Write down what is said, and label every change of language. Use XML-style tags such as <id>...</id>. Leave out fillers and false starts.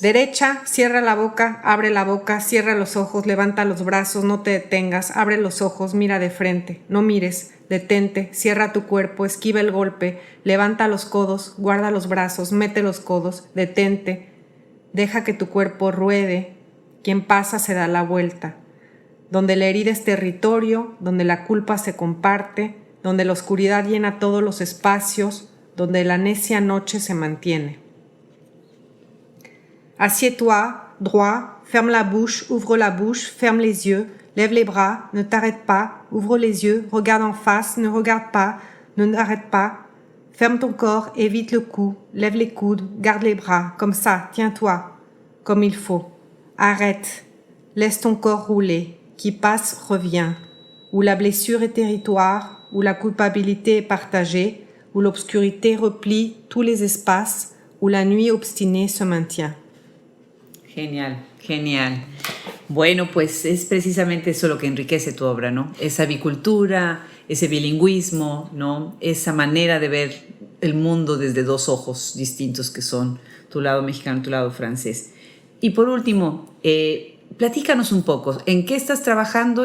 <es>Derecha, cierra la boca, abre la boca, cierra los ojos, levanta los brazos, no te detengas, abre los ojos, mira de frente, no mires, detente, cierra tu cuerpo, esquiva el golpe, levanta los codos, guarda los brazos, mete los codos, detente, deja que tu cuerpo ruede, quien pasa se da la vuelta. Donde la herida es territorio, donde la culpa se comparte, donde la oscuridad llena todos los espacios, donde la necia noche se mantiene.</es> <fr>Assieds-toi, droit, ferme la bouche, ouvre la bouche, ferme les yeux, lève les bras, ne t'arrête pas, ouvre les yeux, regarde en face, ne regarde pas, ne n'arrête pas, ferme ton corps, évite le cou, lève les coudes, garde les bras, comme ça, tiens-toi, comme il faut. Arrête, laisse ton corps rouler, qui passe, revient, où la blessure est territoire, où la culpabilité est partagée, où l'obscurité replie tous les espaces, où la nuit obstinée se maintient.</fr> <es>Genial, genial. Bueno, pues es precisamente eso lo que enriquece tu obra, ¿no? Esa bicultura, ese bilingüismo, ¿no? Esa manera de ver el mundo desde dos ojos distintos que son tu lado mexicano, tu lado francés. Y por último, platícanos un poco, ¿en qué estás trabajando?</es>